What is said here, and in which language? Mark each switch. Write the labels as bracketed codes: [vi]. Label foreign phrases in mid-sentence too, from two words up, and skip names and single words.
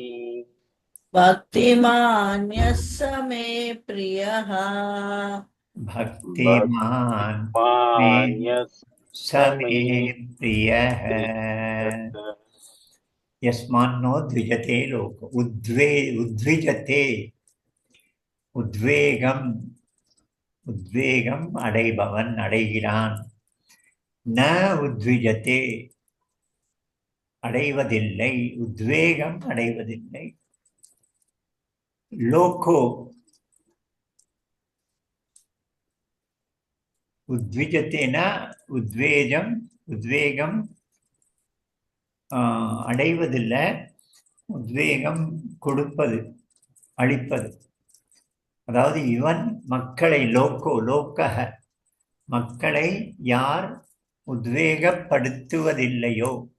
[sa] भक्तिमान् यः स मे प्रियः भक्तिमान् मे भक्तिमान्यः स स मे मे प्रियः प्रियः यस्मान्नो द्विजते लोक उद्विजते [ta] உத்வேகம் உத்வேகம் அடைபவன் அடைகிறான் [sa] न उद्विजते [ta] அடைவதில்லை உத்வேகம் அடைவதில்லை [sa] लोको उद्विजते न [ta] உத்வேகம் அடைவதில்லை உத்வேகம் கொடுப்பது அளிப்பது அதாவது இவன் மக்களை லோக்கக மக்களை யார் உத்வேகப்படுத்துவதில்லையோ